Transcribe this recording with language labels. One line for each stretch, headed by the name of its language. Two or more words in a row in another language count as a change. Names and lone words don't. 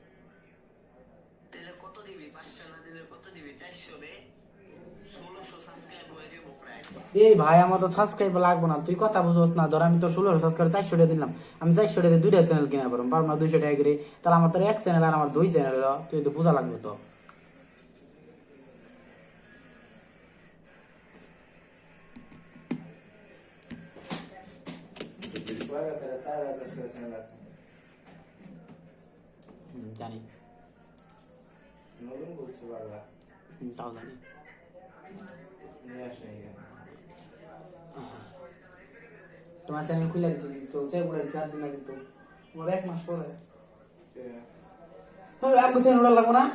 Bangla: কত দিবি? 500 না দিলে কত দিবি? 400 দে, 1600 সাবস্ক্রাইব হয়ে যাবো প্রায়। এই ভাই আমার তো সাবস্ক্রাইব লাগবো না, তুই কথা বুঝোস না। ধর আমি তো 16 সাবস্ক্রাইব 400 টাকা দিলাম, আমি 400 টাকা দুইটা চ্যানেল কিনা পারবো, পারবো না 200 টাকা করে। তাহলে আমার তো এক চ্যানেল আর আমার 2 চ্যানেল, তুই তো বোঝা লাগবে তো।
Spanish: Juega, se la sabe, se la hace.
Bangla: জানি, নতুন করছে বারবার। তাও জানি। নিয়ে আসে এখানে। তোমার চ্যানেল খুলে দিচ্ছি তো, চেয়ে পড়ে দিচ্ছি 8 দিন আগে, কিন্তু আমার 1 মাস পরে আমাকে চ্যানেল ওটা লাগবো না।